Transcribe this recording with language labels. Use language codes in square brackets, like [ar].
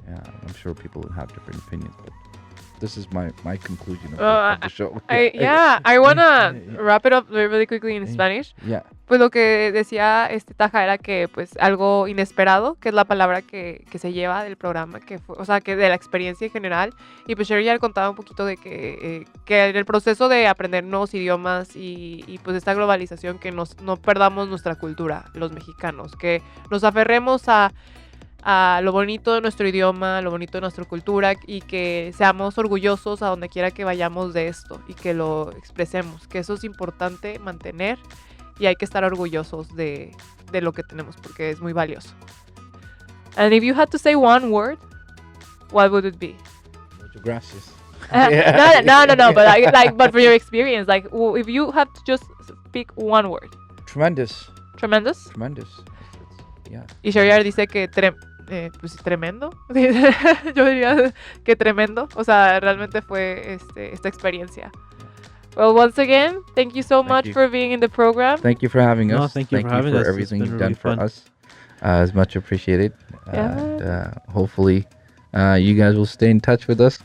[en] I'm sure people have different opinions, but this is my conclusion of the show. I want to wrap it up really quickly in Spanish. Yeah. [es] Pues lo que decía Taja era que pues algo inesperado, que es la palabra que se lleva del programa, que fue, o sea, que de la experiencia en general. Y pues Sherry ya contaba un poquito de que en el proceso de aprender nuevos idiomas y pues esta globalización, que no perdamos nuestra cultura, los mexicanos, que nos aferremos a lo bonito de nuestro idioma, lo bonito de nuestra cultura, y que seamos orgullosos a donde quiera que vayamos de esto y que lo expresemos, que eso es importante mantener y hay que estar orgullosos de lo que tenemos porque es muy valioso. [en] And if you had to say one word, what would it be? [es] Muchas gracias. [en] No, but but for your experience, like if you had to just speak one word. Tremendous. Tremendous? Tremendous. Yeah. [es] Y Shariar dice que pues tremendo. Yo diría que tremendo. O sea, realmente fue esta experiencia. [en] Well, once again, thank you so much for being in the program. Thank you for having us. No, thank you for having us. Everything you've done for us. It's much appreciated. And hopefully you guys will stay in touch with us.